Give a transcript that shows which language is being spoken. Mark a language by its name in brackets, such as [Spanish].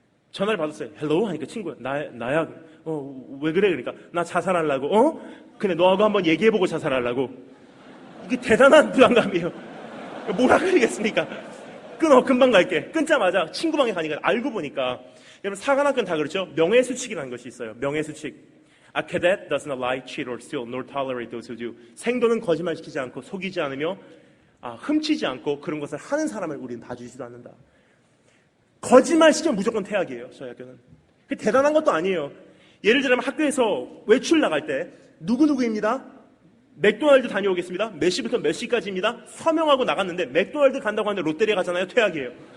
[Korean] 전화를 받았어요. 헬로우 하니까 친구야. 나야. 왜 그래? 그러니까 나 자살하려고. 근데 너하고 한번 얘기해보고 자살하려고. 이게 대단한 부담감이에요. 뭐라 그러겠습니까? 끊어. 금방 갈게. 끊자마자 친구 방에 가니까 알고 보니까 여러분 사관학교는 다 그렇죠. 명예수칙이라는 것이 있어요. 명예수칙. [English] A cadet does not lie, cheat or steal, nor tolerate those who do. [Korean] 생도는 거짓말시키지 않고 속이지 않으며 훔치지 않고 그런 것을 하는 사람을 우리는 봐주지도 않는다. 거짓말 시키면 무조건 퇴학이에요. 저희 학교는. 그게 대단한 것도 아니에요. 예를 들면 학교에서 외출 나갈 때 누구누구입니다. 맥도날드 다녀오겠습니다. 몇 시부터 몇 시까지입니다. 서명하고 나갔는데 맥도날드 간다고 하는데 롯데리아 가잖아요. 퇴학이에요.